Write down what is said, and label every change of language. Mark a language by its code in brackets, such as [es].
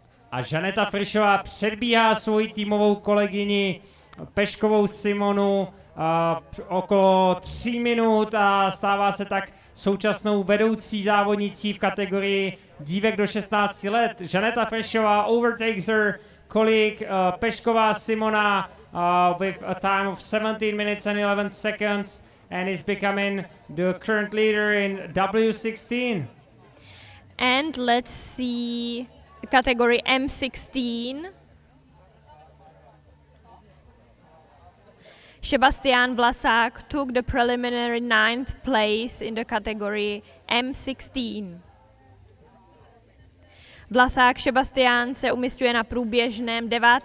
[cs] A Žaneta Frišová předbíhá svoji týmovou kolegyni Peškovou Simonu okolo 3 minut a stává se tak současnou vedoucí závodnicí v kategorii dívek do 16 let. [en] Žaneta Frišová overtakes her colleague Pešková Simona with a time of 17 minutes and 11 seconds and is becoming the current leader in W16. And let's see category M16. Sebastian Vlasák took the preliminary 9th place in the category M16. [cs] Vlasák Sebastian se umísťuje na průběžném 9.